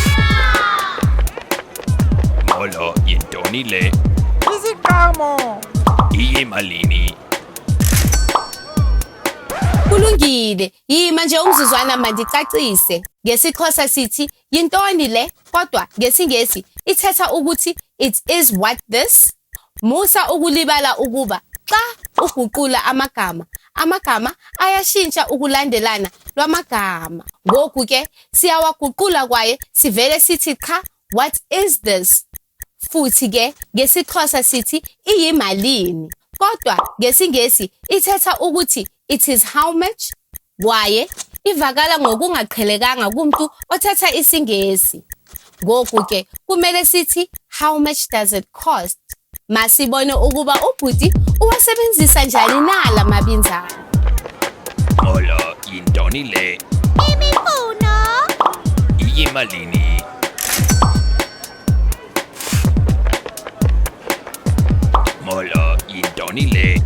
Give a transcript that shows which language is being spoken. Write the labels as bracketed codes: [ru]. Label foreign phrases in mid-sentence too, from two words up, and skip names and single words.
[xh] Molo yintoni le? Isiqhamo. Iyimalini? Kulungile, yima nje umzuzwana mandicacise. NgesiXhosa sithi yintoni le, kodwa ngesingesi ithetha ukuthi [en] it is what this. [xh] Musa ukulibala ukuba xa uguqula amagama ayashintsha ukulandelana lwamagama. Ngoku ke siyawaguqula kwaye sivele sithi cha, [en] what is this? [xh] Futhi ke ngesiXhosa sithi iyimalini. Kodwa ngesingesi ithetha ukuthi [en] it is how much, [xh] kwaye ivakala ngokungaqhelekanga kumuntu othetha isingesi. Ngoku ke kumele sithi [en] how much does it cost? [xh] Masibone ukuba ubhuti uwasebenzisa njani nala mabinzana. Molo yintoni le? Imifuno. Iyimalini? Molo yintoni le?